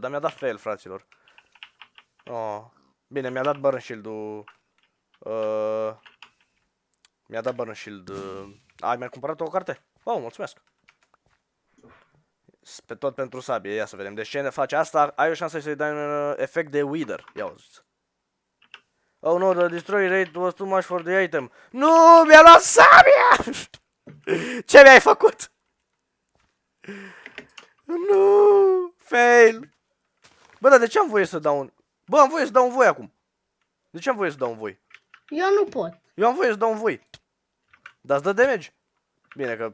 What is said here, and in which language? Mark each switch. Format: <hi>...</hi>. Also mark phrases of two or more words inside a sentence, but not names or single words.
<ro>Dar mi-a dat fail, fraților. Bine, mi-a dat</ro> <en>burn shield-</en> <ro>ul. Mi-a dat</ro> <en>burn shield.</en> <ro>Mi-a cumpărat o carte? Mulțumesc. Tot pentru sabie, ia să vedem. Deci ce ne face asta? Ai o șansă să-i dai un efect de wither. Ia uzi.</ro> <en>Oh no, the destroy rate was too much for the item.</en> <ro>Nu, mi-a luat sabia! Ce mi-ai făcut? Nu, fail. Bă, dar de ce am voie să dau un... Bă, am voie să dau un voi acum. De ce am voie să dau un voi? Eu nu pot. Eu am voie să dau un voi. Dar îți dă damage? Bine că...</ro>